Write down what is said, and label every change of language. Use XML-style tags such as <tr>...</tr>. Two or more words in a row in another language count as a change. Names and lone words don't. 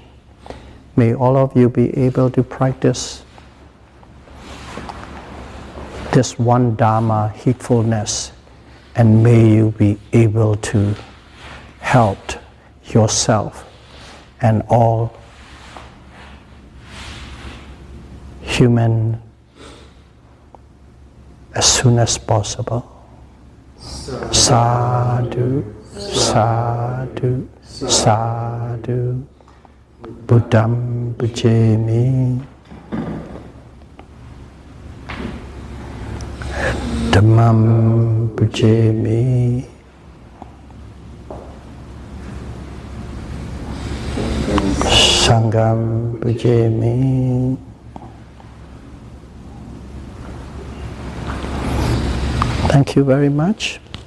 <en>May all of you be able to practice this one Dhamma, heedfulness, and may you be able to help yourself and all human as soon as possible.</en> <pi>Sadhu, sadhu, sadhu. Buddham bhajami. Dhammam bhajami. Sangham bhajami.</pi> <en>Thank you very much.</en>